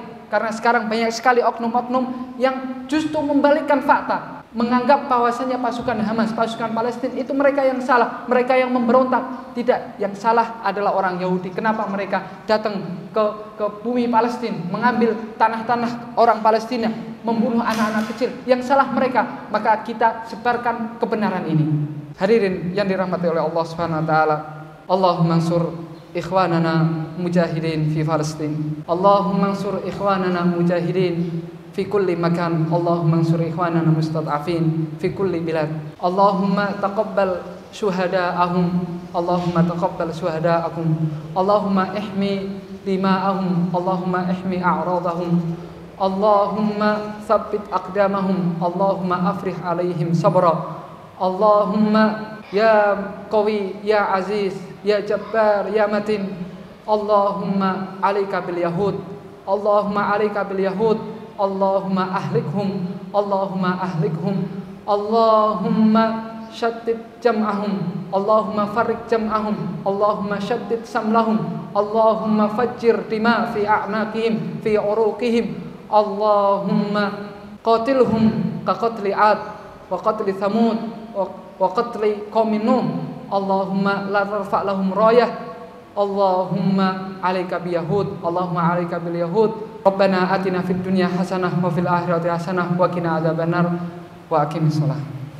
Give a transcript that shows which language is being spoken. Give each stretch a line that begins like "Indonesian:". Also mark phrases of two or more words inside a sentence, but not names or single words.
Indonesian: Karena sekarang banyak sekali oknum-oknum yang justru membalikkan fakta, menganggap bahwasanya pasukan Hamas, pasukan Palestina itu mereka yang salah, mereka yang memberontak. Tidak, yang salah adalah orang Yahudi. Kenapa mereka datang ke bumi Palestina, mengambil tanah-tanah orang Palestina, membunuh anak-anak kecil? Yang salah mereka. Maka kita sebarkan kebenaran ini. Hadirin yang dirahmati oleh
Arabic: Allah سبحانه وتعالى, اللهم انصر إخواننا مجاهدين في فلسطين. اللهم انصر إخواننا مجاهدين في كل مكان. اللهم انصر إخواننا مستضعفين في كل بلاد. اللهم تقبل شهداءهم. اللهم تقبل شهداءكم. اللهم احم دماءهم. اللهم احم أعراضهم. اللهم ثبت أقدامهم. اللهم أفرغ عليهم صبرا. اللهم يا قوي يا عزيز يا جبار يا متين. اللهم عليك باليهود. اللهم عليك باليهود. اللهم أهلكهم. اللهم أهلكهم. اللهم شدد جمعهم. اللهم فرق جمعهم. اللهم شدد شملهم. اللهم فجر دما في أعناقهم في عروقهم. اللهم قاتلهم كقتل عاد وقتل ثمود وقتل قوم نوح. اللهم لا ترفع لهم راية. اللهم عليك باليهود. اللهم عليك باليهود. ربنا آتنا في الدنيا حسنة وفي الآخرة حسنة وقنا عذاب النار. وأقم الصلاة.